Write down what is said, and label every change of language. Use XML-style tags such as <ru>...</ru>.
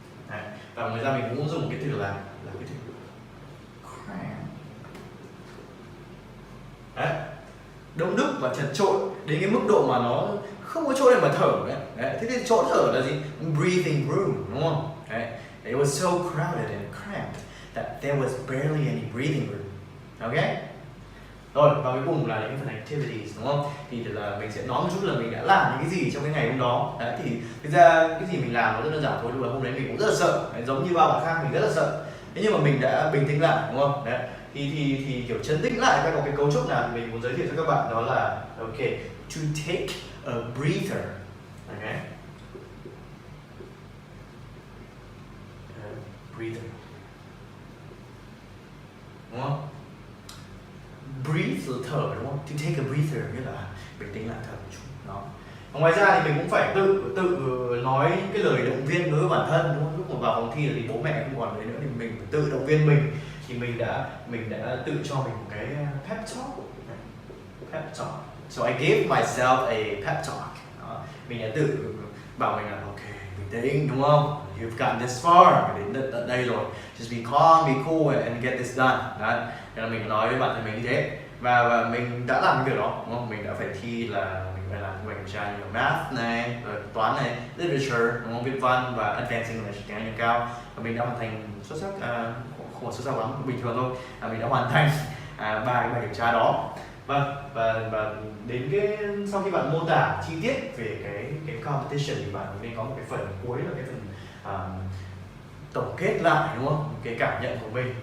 <vi>Đấy. Và ngoài ra mình cũng dùng cái từ là cái từ cramped. Đấy, đông đúc và chật chội đến cái mức độ mà nó không có chỗ để mà thở đấy. Đấy. Thế thì chỗ thở là gì? Breathing room, đúng không? Đấy.</vi> <en>It was so crowded and cramped that there was barely any breathing room. Okay?</en> <vi>Rồi, và cuối cùng là những cái phần activities, đúng không? Thì là mình sẽ nói một chút là mình đã làm những cái gì trong cái ngày hôm đó. Đấy, thì thực ra cái gì mình làm nó rất đơn giản thôi, nhưng mà hôm đấy mình cũng rất là sợ. Đấy, giống như bao bạn khác mình rất là sợ. Thế nhưng mà mình đã bình tĩnh lại, đúng không? Đấy, thì kiểu trấn tĩnh lại các cái cấu trúc nào mình muốn giới thiệu cho các bạn đó là ok, to take a breather. Okay?</vi> <en>Breather.</en> <vi>Đúng không? Breathe là thở, đúng không? To take a breather nghĩa là bình tĩnh lại, thở một chút. Đó. Ngoài ra thì mình cũng phải tự nói cái lời động viên đối với bản thân, đúng không? Lúc mà vào phòng thi thì bố mẹ không còn đấy nữa thì mình phải tự động viên mình. Thì mình đã tự cho mình một cái pep talk.</vi> <en>Pep talk. So I gave myself a pep talk.</en> <vi>Đó. Mình đã tự bảo mình là ok, bình tĩnh, đúng không?</vi> <en>You've gotten this far,</en> <vi>đến tận đây rồi.</vi> <en>Just be calm, be cool and get this done.</en> <vi>Đấy. Nên là mình nói với bản thân mình như thế. Và mình đã làm cái việc đó, đúng không? Mình đã phải thi là mình phải làm bài kiểm tra như là math này, toán này, literature, đúng không? Viết văn và advanced English, tiếng Anh nâng cao. Và mình đã hoàn thành xuất sắc, không phải xuất sắc lắm, bình thường thôi. Mình đã hoàn thành ba cái bài kiểm tra đó. Và đến cái sau khi bạn mô tả chi tiết về cái competition thì bạn nên có một cái phần cuối là cái phần tổng kết lại, đúng không? Cái cảm nhận của mình.</vi>